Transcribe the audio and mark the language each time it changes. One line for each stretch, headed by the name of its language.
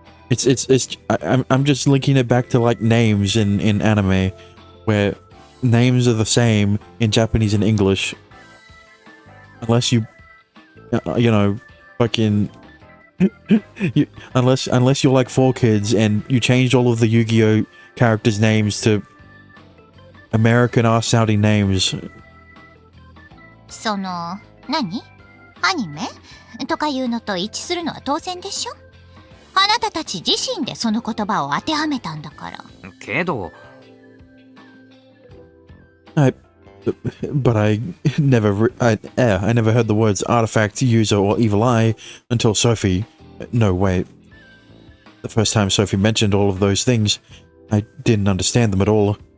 English: I'm just linking it back to like names in anime, where names are the same in Japanese and English, unless you know, fucking unless you're like 4Kids and you changed all of the Yu-Gi-Oh characters' names to American ass sounding names.
Japanese: その何？アニメとかいうのと一致するのは当然でしょ。あなたたち自身でその言葉を当てはめたんだから。けど
English: But I never heard the words artifact, user, or evil eye until Sophie. No, wait. The first time Sophie mentioned all of those things, I didn't understand them at all.